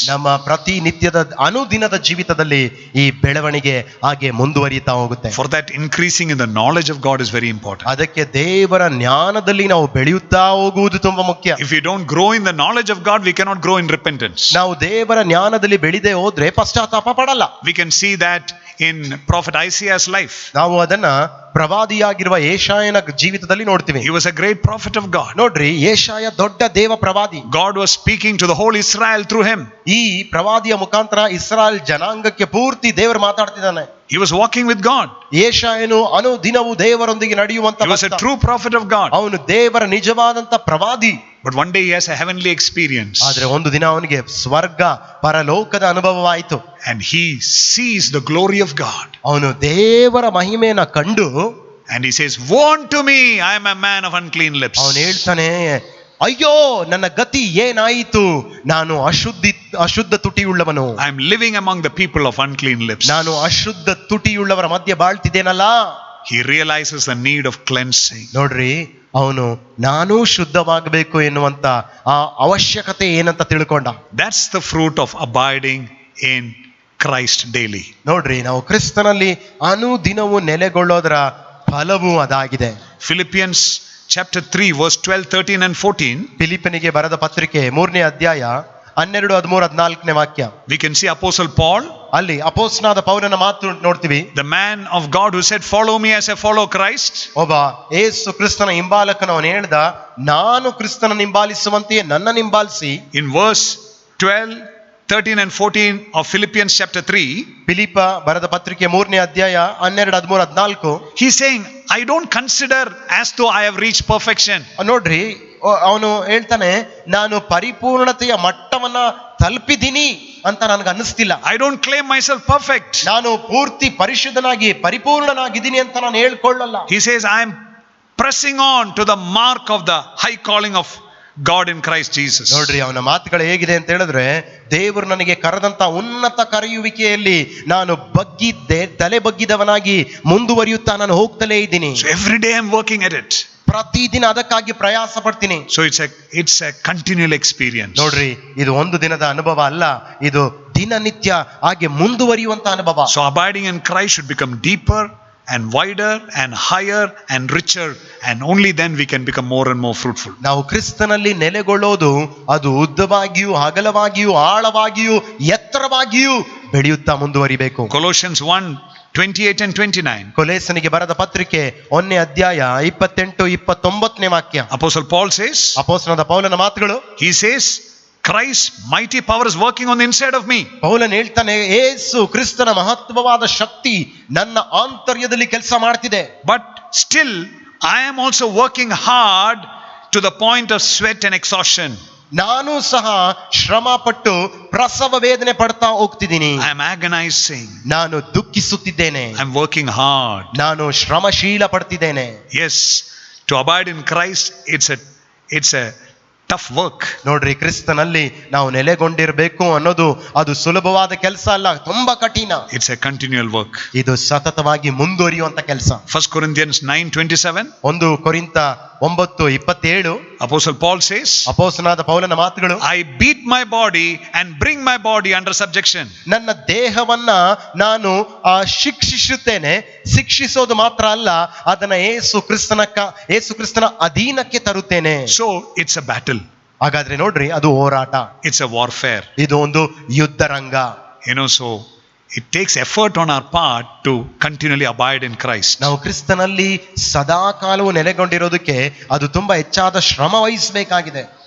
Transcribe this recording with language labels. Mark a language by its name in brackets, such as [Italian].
[Kannada] ನಮ್ಮ ಪ್ರತಿನಿತ್ಯದ ಅನುದಿನದ ಜೀವಿತದಲ್ಲಿ ಈ ಬೆಳವಣಿಗೆ ಹಾಗೆ ಮುಂದುವರಿಯುತ್ತಾ ಹೋಗುತ್ತೆ. [English] For that, increasing in the knowledge of God is very important. [Kannada] ಅದಕ್ಕೆ ದೇವರ ಜ್ಞಾನದಲ್ಲಿ ನಾವು ಬೆಳೆಯುತ್ತಾ ಹೋಗುವುದು ತುಂಬಾ ಮುಖ್ಯ. [English] If we don't grow in the knowledge of God, we cannot grow in repentance. [Kannada] ನಾವು ದೇವರ ಜ್ಞಾನದಲ್ಲಿ ಬೆಳೆದೇ ಹೋದ್ರೆ ಪಶ್ಚಾತ್ತಾಪ ಪಡಲ್ಲ. [English] We can see that in prophet Isaiah's life. [Kannada] ನಾವು ಅದನ್ನ ಪ್ರವಾದಿಯಾಗಿರುವ ಯೆಶಾಯನ ಜೀವಿತದಲ್ಲಿ ನೋಡ್ತೀವಿ. [English] He was a great prophet of God. [Kannada] ನೋಡ್ರಿ, ಯೆಶಾಯ ದೊಡ್ಡ ದೇವ ಪ್ರವಾದಿ. [English] God was speaking to the whole Israel through him. [Kannada] ಈ ಪ್ರವಾದಿಯ ಮುಖಾಂತರ ಇಸ್ರಾಯೇಲ್ ಜನಾಂಗಕ್ಕೆ ಪೂರ್ತಿ ದೇವರು ಮಾತಾಡ್ತಿದ್ದಾನೆ. [English] He was walking with God. [Kannada] ಯೆಶಾಯನು ಅನುದಿನವೂ ದೇವರೊಂದಿಗೆ ನಡೆಯುವಂತ [English] He was a true prophet of God. [Kannada] ಅವನು ದೇವರ ನಿಜವಾದಂತ ಪ್ರವಾದಿ. [English] But one day he has a heavenly experience. [Kannada] ಆದ್ರೆ ಒಂದು ದಿನ ಅವನಿಗೆ ಸ್ವರ್ಗ ಪರಲೋಕದ ಅನುಭವವಾಯಿತು. [English] And he sees the glory of God. [Kannada] ಅವನು ದೇವರ ಮಹಿಮೆಯನ್ನ ಕಂಡು [English] And he says, woe unto me, I am a man of unclean lips. [Kannada] ಅವನು ಹೇಳ್ತಾನೆ, ಅಯ್ಯೋ ನನ್ನ ಗತಿ ಏನಾಯಿತು, ನಾನು ಅಶುದ್ಧ ತುಟಿಯುಳ್ಳವನು. [English] I am living among the people of unclean lips. [Kannada] ನಾನು ಅಶುದ್ಧ ತುಟಿಯುಳ್ಳವರ ಮಧ್ಯೆ ಬಾಳ್ತಿದ್ದೇನಲ್ಲ. [English] He realizes the need of cleansing. [Kannada] ನೋಡ್ರಿ, ಅವನು ನಾನೂ ಶುದ್ಧವಾಗಬೇಕು ಎನ್ನುವಂತ ಆ ಅವಶ್ಯಕತೆ ಏನಂತ ತಿಳ್ಕೊಂಡ. [English] That's the fruit of abiding in Christ daily. [Kannada] ನೋಡ್ರಿ, ನಾವು ಕ್ರಿಸ್ತನಲ್ಲಿ ಅನುದಿನವೂ ನೆಲೆಗೊಳ್ಳೋದರ ಫಲವು ಅದಾಗಿದೆ. [English] Philippians chapter 3 verse 12, 13 and 14. [Kannada] ಫಿಲಿಪ್ಪನಿಗೆ ಬರೆದ ಪತ್ರಿಕೆ 3ನೇ ಅಧ್ಯಾಯ 12, 13, 14 ವಾಕ್ಯ. [English] We can see Apostle Paul, [Kannada] ಅಲ್ಲಿ ಅಪೊಸ್ತಲನಾದ ಪೌಲನ ಮಾತು ನೋಡ್ತೀವಿ. [English] the man of God who said, follow me as I follow Christ. [Kannada] ಒಬ್ಬ ಯೇಸು ಕ್ರಿಸ್ತನ ಹಿಂಬಾಲಕನವನು ಹೇಳ್ದ, ನಾನು ಕ್ರಿಸ್ತನ ಹಿಂಬಾಲಿಸುವಂತೆಯೇ ನನ್ನ ಹಿಂಬಾಲಿಸಿ. [English] In verse 12, 13 and 14 of Philippians chapter 3, [Kannada] ಫಿಲಿಪ್ಪ ಬರೆದ ಪತ್ರಿಕೆ 3ನೇ ಅಧ್ಯಾಯ 12, 13, 14. [English] he's saying, I don't consider as though I have reached perfection. [Kannada] ನೋಡ್ರಿ, ಅವನು ಹೇಳ್ತಾನೆ, ನಾನು ಪರಿಪೂರ್ಣತೆಯ ಮಟ್ಟವನ್ನ ತಲುಪಿದ್ದೀನಿ ಅಂತ ನನಗೆ ಅನ್ನಿಸ್ತಿಲ್ಲ. [English] I don't claim myself perfect. [Kannada] ನಾನು ಪೂರ್ತಿ ಪರಿಶುದ್ಧನಾಗಿ ಪರಿಪೂರ್ಣನಾಗಿದ್ದೀನಿ ಅಂತ ನಾನು ಹೇಳ್ಕೊಳ್ಳಲ್ಲ. [English] He says, I am pressing on to the mark of the high calling of God in Christ Jesus. [Kannada] ನೋಡ್ರಿ ಅವನ ಮಾತುಗಳು ಹೇಗಿದೆ ಅಂತ ಹೇಳಿದ್ರೆ, ದೇವರು ನನಗೆ ಕರೆದಂತ ಉನ್ನತ ಕರೆಯುವಿಕೆಯಲ್ಲಿ ನಾನು ಬಗ್ಗಿದ್ದೆ, ತಲೆ ಬಗ್ಗಿದವನಾಗಿ ಮುಂದುವರಿಯುತ್ತಾ ನಾನು ಹೋಗ್ತಲೇ ಇದ್ದೀನಿ. [English] So every day I'm working at it. [Kannada] ಪ್ರತಿದಿನ ಅದಕ್ಕಾಗಿ ಪ್ರಯಾಸ ಪಡ್ತೀನಿ. [English] So it's a continual experience. [Kannada] ನೋಡ್ರಿ, ಇದು ಒಂದು ದಿನದ ಅನುಭವ ಅಲ್ಲ, ಇದು ದಿನನಿತ್ಯ ಹಾಗೆ ಮುಂದುವರಿಯುವಂತ ಅನುಭವ. [English] So abiding in Christ should become deeper and wider and higher and richer, and only then we can become more and more fruitful. [Kannada] ನಾವು ಕ್ರಿಸ್ತನಲ್ಲಿ ನೆಲೆಗೊಳ್ಳೋದು ಅದು ಉದ್ದವಾಗಿಯೂ ಅಗಲವಾಗಿಯೂ ಆಳವಾಗಿಯೂ ಎತ್ತರವಾಗಿಯೂ ಬೆಳೆಯುತ್ತಾ ಮುಂದುವರಿಬೇಕು. [English] Colossians 1:28 and 29. [Kannada] ಕೊಲೋಸನಿಗೆ ಬರೆದ ಪತ್ರಿಕೆ 1ನೇ ಅಧ್ಯಾಯ 28-29 ವಾಕ್ಯ. [English] Apostle Paul says, [Kannada] ಅಪೊಸ್ತಲನಾದ ಪೌಲನ ಮಾತುಗಳು. [English] he says, Christ's mighty power is working on the inside of me. [Kannada] ಪೌಲನ್ ಹೇಳ್ತಾನೆ, ಯೇಸು ಕ್ರಿಸ್ತನ ಮಹತ್ವವಾದ ಶಕ್ತಿ ನನ್ನ ಆಂತರ್ಯದಲ್ಲಿ ಕೆಲಸ ಮಾಡ್ತಿದೆ. [English] But still I am also working hard to the point of sweat and exhaustion. [Kannada] ನಾನು ಸಹ ಶ್ರಮ ಪಟ್ಟು ಪ್ರಸವ ವೇದನೆ ಪಡ್ತಾ ಹೋಗ್ತಿದ್ದೀನಿ. [English] I am agonizing. [Kannada] ನಾನು ದುಃಖಿಸುತ್ತಿದ್ದೇನೆ. [English] I am working hard. [Kannada] ನಾನು ಶ್ರಮಶೀಲ ಪಡ್ತಿದ್ದೇನೆ. [English] Yes, to abide in Christ, it's a tough work. [Kannada] ನೋಡ್ರಿ, ಕ್ರಿಸ್ತನಲ್ಲಿ ನಾವು ನೆಲೆಗೊಂಡಿರಬೇಕು ಅನ್ನೋದು ಅದು ಸುಲಭವಾದ ಕೆಲಸ ಅಲ್ಲ, ತುಂಬಾ ಕಠಿಣ. [English] It's a continual work. [Kannada] ಇದು ಸತತವಾಗಿ ಮುಂದುವರಿಯುವಂತ ಕೆಲಸ. [English] 1 Corinthians 9:27. [Kannada] 1 ಕೊರಿಂಥ 9:27 [English] Apostle Paul says, [Kannada] ಅಪೊಸ್ತಲನಾದ ಪೌಲನ ಮಾತುಗಳು. [English] I beat my body and bring my body under subjection. [Kannada] ನನ್ನ ದೇಹವನ್ನ ನಾನು ಶಿಕ್ಷಿಸುತ್ತೇನೆ. ಶಿಕ್ಷಿಸೋದು ಮಾತ್ರ ಅಲ್ಲ, ಅದನ್ನ ಯೇಸು ಕ್ರಿಸ್ತನ ಅಧೀನಕ್ಕೆ ತರುತ್ತೇನೆ. [English] So it's a battle. [Kannada] ಹಾಗಾದ್ರೆ ನೋಡ್ರಿ, ಅದು ಹೋರಾಟ, [English] It's a warfare. [Kannada] ಇದು ಒಂದು ಯುದ್ಧ ರಂಗ. [English] So it takes effort on our part to continually abide in Christ. [Kannada] ನಾವು ಕ್ರಿಸ್ತನಲ್ಲಿ ಸದಾ ಕಾಲವು ನೆಲೆಗೊಂಡಿರೋದಕ್ಕೆ ಅದು ತುಂಬಾ ಹೆಚ್ಚಾದ ಶ್ರಮ ವಹಿಸಬೇಕಾಗಿದೆ.